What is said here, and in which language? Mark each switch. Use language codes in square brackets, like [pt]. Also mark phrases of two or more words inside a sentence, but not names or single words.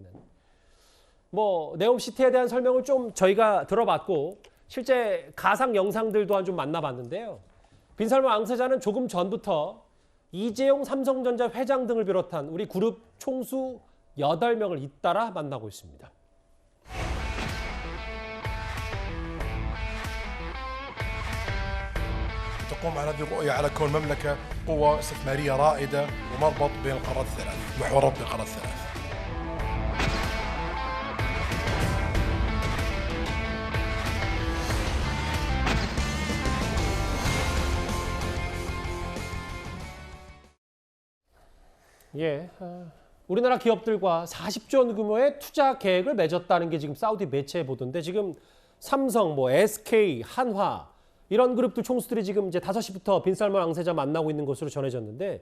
[ko] 뭐 네옴시티에 대한 설명을 좀 저희가 들어봤고 실제 가상 영상들 또한 좀 만나봤는데요. 빈살만 왕세자는 조금 전부터 이재용 삼성전자 회장 등을 비롯한 우리 그룹 총수 8명을 잇따라 만나고 있습니다. [ar] تقوم على هذه الرؤية على كون المملكة قوة استثمارية رائدة ومربط بين القارات الثلاث، محور ربط القارات الثلاث. [ko] 예, 우리나라 기업들과 40조 원 규모의 투자 계획을 맺었다는 게 지금 사우디 매체에 보던데 지금 삼성, 뭐 SK, 한화 이런 그룹들 총수들이 지금 이제 5시부터 빈살만 왕세자 만나고 있는 것으로 전해졌는데